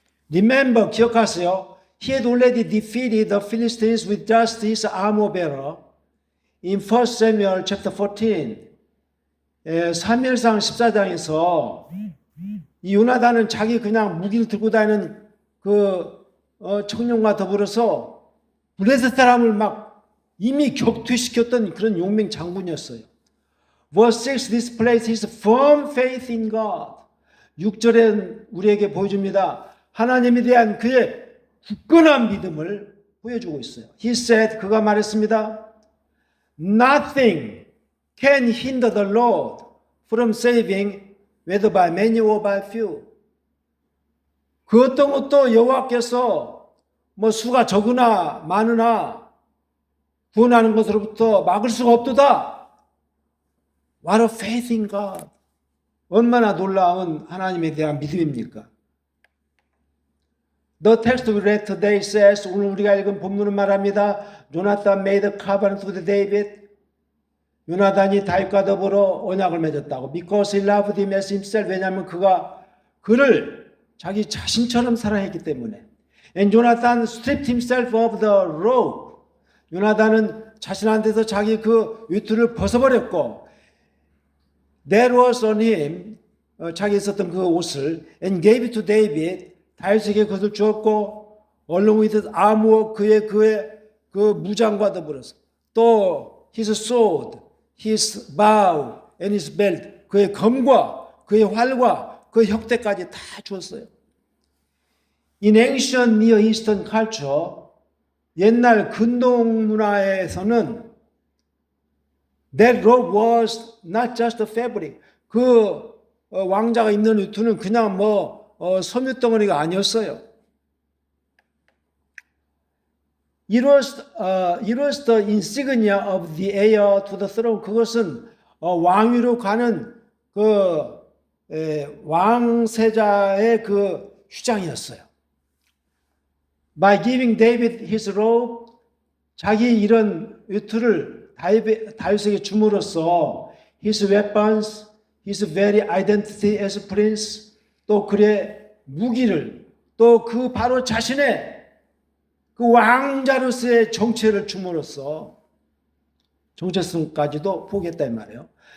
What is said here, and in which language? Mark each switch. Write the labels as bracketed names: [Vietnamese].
[English] Remember, [Korean] 기억하세요. [English] He had already defeated the Philistines with just his armor bearer. In 1 Samuel chapter 14, [Korean] 사무엘상 14장에서 이 요나단은 자기 그냥 무기를 들고 다니는 그 청년과 더불어서 블레셋 사람을 막 이미 격퇴시켰던 그런 용맹 장군이었어요. [English] Verse 6 displays his firm faith in God. [Korean] 6절에 우리에게 보여줍니다. 하나님에 대한 그의 굳건한 믿음을 보여주고 있어요. [English] He said, [Korean] 그가 말했습니다. [English] Nothing can hinder the Lord from saving, whether by many or by few. [Korean] 그 어떤 것도 여호와께서 뭐 수가 적으나 많으나 구원하는 것으로부터 막을 수가 없도다. [English] What a faith in God. [Korean] 얼마나 놀라운 하나님에 대한 믿음입니까? [English] The text we read today says, [Korean] 오늘 우리가 읽은 본문은 말합니다. [English] Jonathan made a covenant with David. [Korean] 요나단이 다윗과 더불어 언약을 맺었다고. [English] Because he loved him as himself. [Korean] 왜냐하면 그가 그를 자기 자신처럼 사랑했기 때문에. [English] And Jonathan stripped himself of the robe. [Korean] 요나단은 자신한테서 자기 그 위투를 벗어버렸고, [English] That was on him. [Korean] 자기 있었던 그 옷을 [English] and gave it to David. [Korean] 다윗에게 그것을 주었고, [English] along with his armor, [Korean] 그의 그 무장과 더불어서 또 [English] his sword, his bow and his belt, [Korean] 그의 검과 그의 활과 그의 혁대까지 다 주었어요. [English] In ancient Near Eastern culture, [Korean] 옛날 근동 문화에서는 [English] that robe was not just a fabric. [Korean] 그 왕자가 입는 위투는 그냥 섬유 덩어리가 아니었어요. [English] It was the insignia of the heir to the throne. [Korean] 그것은 왕위로 가는 그 왕세자의 그 휴장이었어요. [English] By giving David his robe, [Korean] 자기 이런 위투를 다윗에게 줌으로써 [English] his weapons, his very identity as prince, [Korean] 또 그의 무기를, 또 그 바로 자신의 그 왕자로서의 정체를 줌으로써 정체성까지도 포기했다 이 말이에요.